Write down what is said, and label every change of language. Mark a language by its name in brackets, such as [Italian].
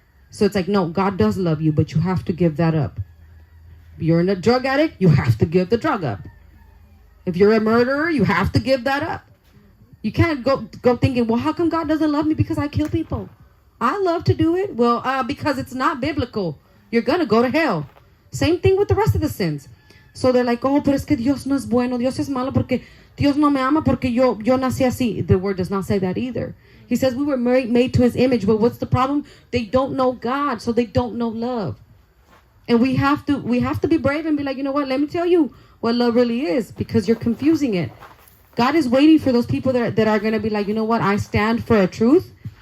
[English] So it's like, no, God does love you, but you have to give that up. If you're a drug addict, you have to give the drug up. If you're a murderer, you have to give that up. You can't go thinking, well, how come God doesn't love me because I kill people? I love to do it. Well, because it's not biblical. You're going to go to hell. Same thing with the rest of the sins. So they're like, [Spanish] oh, pero es que Dios no es bueno. Dios es malo porque Dios no me ama porque yo nací así. [English] The word does not say that either. He says we were made to His image. But what's the problem? They don't know God, so they don't know love. And we have to be brave and be like, you know what? Let me tell you what love really is, because you're confusing it. God is waiting for those people that are going to be like, you know what? I stand for a truth.